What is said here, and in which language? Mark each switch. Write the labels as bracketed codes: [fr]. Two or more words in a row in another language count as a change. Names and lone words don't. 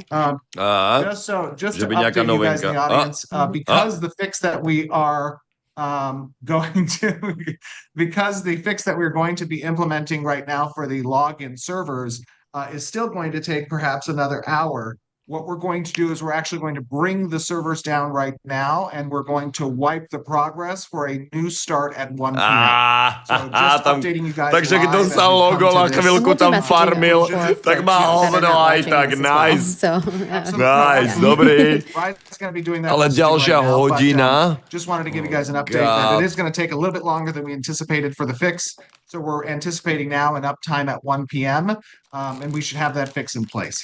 [en] Just to update you guys in the audience, because the fix that we are because the fix that we're going to be implementing right now for the login servers is still going to take perhaps another hour. What we're going to do is we're actually going to bring the servers down right now, and we're going to wipe the progress for a new start at 1 p.m. So just updating you guys [sk] Takže [en] live [sk] keď [en] as we [sk] dostal [en] come [sk] logo, [en] to [sk] na [en] this. [sk] chvíľku tam [en] Multi-messaging [sk] farmil, [en] before [sk] tak má [en] folks that are [sk] hovno [en] not [sk] aj [en] watching [sk] tak, [en] this as well. [sk] nice. [en] So, [sk] Nice, dobrý. [en] Ryan's going to be doing that [sk] Ale [en] for stream [sk] ďalšia [en] right now, but, [sk] hodina. [en] just wanted to give you guys an update that it is going to take a little bit longer than we anticipated for the fix. So we're anticipating now an uptime at 1 p.m. And we should have that fix in place.